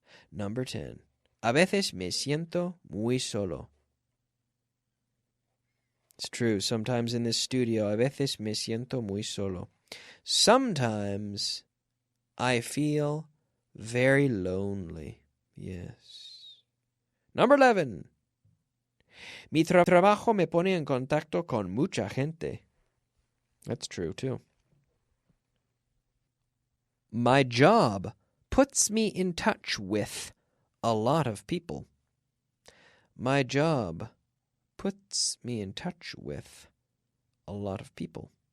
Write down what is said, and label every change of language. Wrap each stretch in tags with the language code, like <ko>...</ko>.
<en>Number 10.</en> <es>A veces me siento muy solo.</es> <en>It's true. Sometimes in this studio,</en> <es>a veces me siento muy solo.</es> <en>Sometimes I feel very lonely. Yes. Number 11.</en> <es>Mi trabajo me pone en contacto con mucha gente.</es> <en>That's true, too. My job puts me in touch with a lot of people. My job puts me in touch with a lot of people.</en>